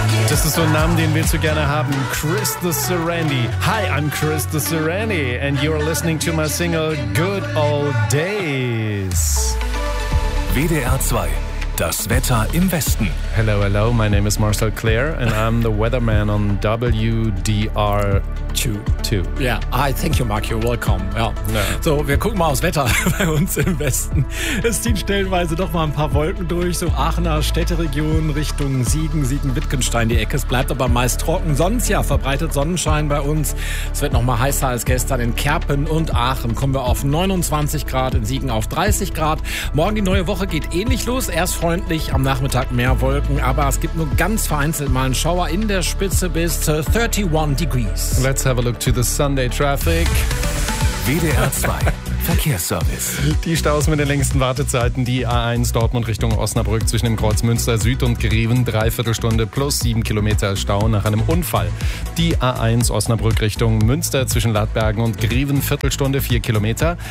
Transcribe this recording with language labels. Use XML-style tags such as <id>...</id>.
<de>Das ist so ein Name, den willst du gerne haben.</de> <en>Chris the Serenity. Hi, I'm Chris the Serenity and you're listening to my single Good Old Days.</en> <de>WDR 2. Das Wetter im Westen.</de> <en>Hello, hello. My name is Marcel Clare and I'm the weatherman on WDR 2. Yeah. Hi, thank you, Mark. You're welcome.</en> <de>Ja. So, wir gucken mal aufs Wetter bei uns im Westen. Es ziehen stellenweise doch mal ein paar Wolken durch, so Aachener Städteregion Richtung Siegen-Wittgenstein die Ecke. Es bleibt aber meist trocken. Sonst ja, verbreitet Sonnenschein bei uns. Es wird noch mal heißer als gestern in Kerpen und Aachen. Kommen wir auf 29 Grad, in Siegen auf 30 Grad. Morgen die neue Woche geht ähnlich los. Erst freundlich, am Nachmittag mehr Wolken, aber es gibt nur ganz vereinzelt mal einen Schauer in der Spitze bis 31 degrees.</de> <en>Let's have a look to the Sunday traffic.</en> <de>WDR 2. Verkehrsservice. Die Staus mit den längsten Wartezeiten, die A1 Dortmund Richtung Osnabrück zwischen dem Kreuz Münster Süd und Greven, Dreiviertelstunde plus 7 Kilometer Stau nach einem Unfall. Die A1 Osnabrück Richtung Münster zwischen Ladbergen und Greven, Viertelstunde 4 Kilometer.</de>